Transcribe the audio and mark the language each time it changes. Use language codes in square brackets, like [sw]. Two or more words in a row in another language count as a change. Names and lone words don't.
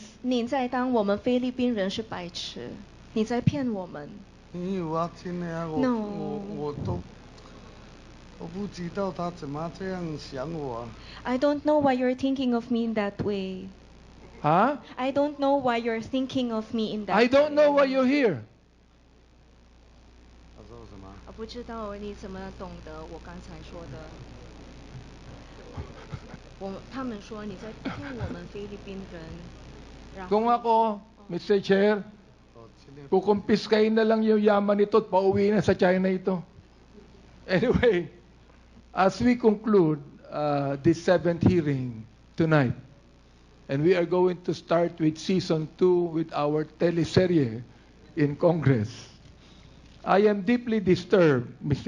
[zh] 你在当我们菲律宾人是白痴，你在骗我们。沒有啊，真的啊，我不知道他怎麼這樣想我啊。 [en] I don't know why you're thinking of me in that way. 哈 I don't know why you're thinking of me in that way. I don't know why you're here. [zh] 他說什麼？我不知道你怎麼懂得我剛才說的。他們說你在騙我們菲律賓人。 [tl] Kung ako, Mr. Chair, kukumpiskain na lang yung yaman nito at pauwi na sa China ito. [en] Anyway, as we conclude this 7th hearing tonight, and we are going to start with Season 2 with our teleserye in Congress, I am deeply disturbed, Mr.